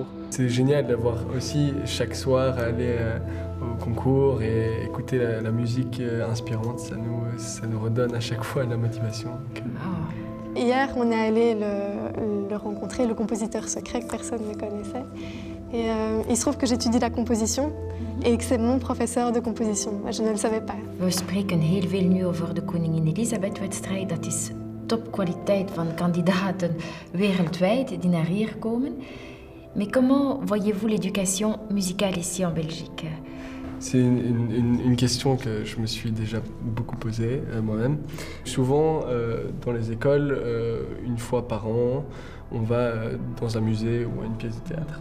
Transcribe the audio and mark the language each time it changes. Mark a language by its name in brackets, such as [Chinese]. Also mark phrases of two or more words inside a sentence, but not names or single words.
[French] C'est génial d'avoir aussi chaque soir aller au concours et écouter la musique inspirante. Ça nous redonne à chaque fois la motivation. Hier, on est allé le rencontrer, le compositeur secret que personne ne connaissait. Et il se trouve que j'étudie la composition et que c'est mon professeur de composition. Moi, je ne le savais pas. [Dutch] We spreken heel veel nu over de Koningin Elisabeth-wedstrijd. Dat is topkwaliteit van kandidaten wereldwijd die naar hier komen. [French] Mais comment voyez-vous l'éducation musicale ici en Belgique? C'est une question que je me suis déjà beaucoup posée moi-même. Souvent, dans les écoles, une fois par an, on va dans un musée ou à une pièce de théâtre.